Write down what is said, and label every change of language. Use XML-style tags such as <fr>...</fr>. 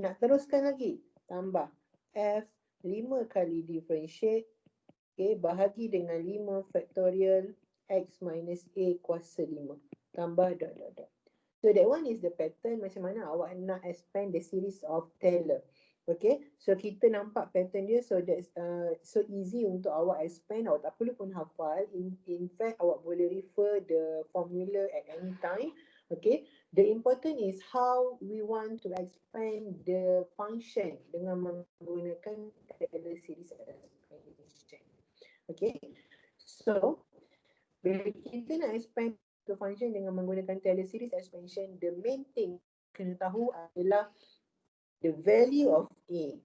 <ms>Nak teruskan lagi, tambah F 5 kali differentiate, okay, bahagi dengan 5 factorial, X minus A kuasa 5. Tambah dot dot dot.</ms> <en>So that one is the pattern</en> <ms>macam mana awak nak</ms> <en>expand the series of Taylor.</en> <ms>Okay, so kita nampak pattern dia.</ms> <en>So that's so easy</en> <ms>untuk awak</ms> <en>expand.</en> <ms>Awak tak perlu pun hafal.</ms> <en>In fact,</en> <ms>awak boleh</ms> <en>refer the formula at any time. Okay, the important is how we want to expand the function</en> <ms>dengan menggunakan</ms> <en>Taylor series expansion. Okay, so</en> <ms>bila kita nak</ms> <en>expand the function</en> <ms>dengan menggunakan</ms> <en>Taylor series expansion, the main thing</en> <ms>kena tahu adalah</ms> <en>the value of A.</en>